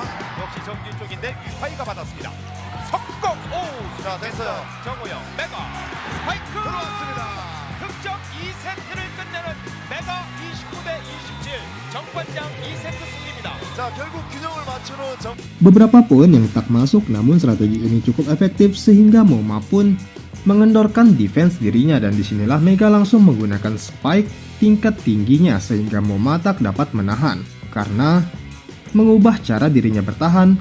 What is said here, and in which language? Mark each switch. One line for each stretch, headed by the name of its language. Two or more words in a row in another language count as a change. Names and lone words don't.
Korean: 역시 정지훈 쪽인데 유파이가 받았습니다. 석공! 오! 자, 됐어요. 정우영, 메가, 스파이크! 들어왔습니다. 득점 2세트를 끝내는 메가 29대 27. 정관장 2세트 승리입니다. 자, 결국 균형을 맞추는
Indonesian: Beberapa poin yang tak masuk, namun strategi ini cukup efektif sehingga Moma pun mengendorkan defense dirinya, dan disinilah Mega langsung menggunakan spike tingkat tingginya sehingga Moma tak dapat menahan karena mengubah cara dirinya bertahan.